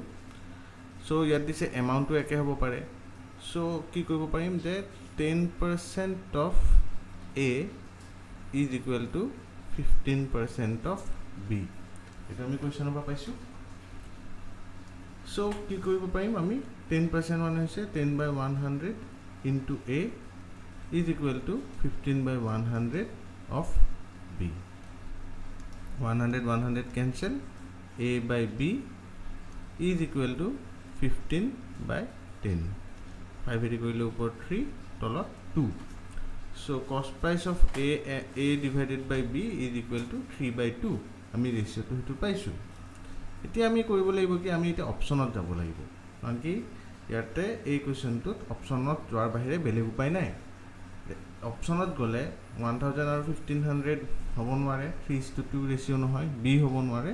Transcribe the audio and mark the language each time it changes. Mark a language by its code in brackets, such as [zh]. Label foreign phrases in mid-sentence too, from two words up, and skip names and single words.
[as] চ' ইয়াত দিছে এমাউণ্টটো একে হ'ব পাৰে, চ' কি কৰিব পাৰিম যে [en] 10% of A is equal to 15% of B, [as] এইটো আমি কুৱেশ্যনৰ পৰা পাইছোঁ। চ' কি কৰিব পাৰিম আমি, 10% মানে হৈছে 10/100 [en] into A is equal to 15/100 of B. 100 cancel, A by B is equal to 15/10. [as] 5 এৰি কৰিলে ওপৰত 3 তলত 2. [en] So cost price of A divided by B is equal to 3/2. [as] আমি ৰেচিঅ'টো সেইটো পাইছোঁ। এতিয়া আমি কৰিব লাগিব কি, আমি এতিয়া অপশ্যনত যাব লাগিব, কাৰণ কি ইয়াতে এই কুৱেশ্যনটোত অপশ্যনত যোৱাৰ বাহিৰে বেলেগ উপায় নাই। অপশ্যনত গ'লে 1000 আৰু 1500 হ'ব নোৱাৰে, 3:2 ৰেচিঅ' নহয়, বি হ'ব নোৱাৰে।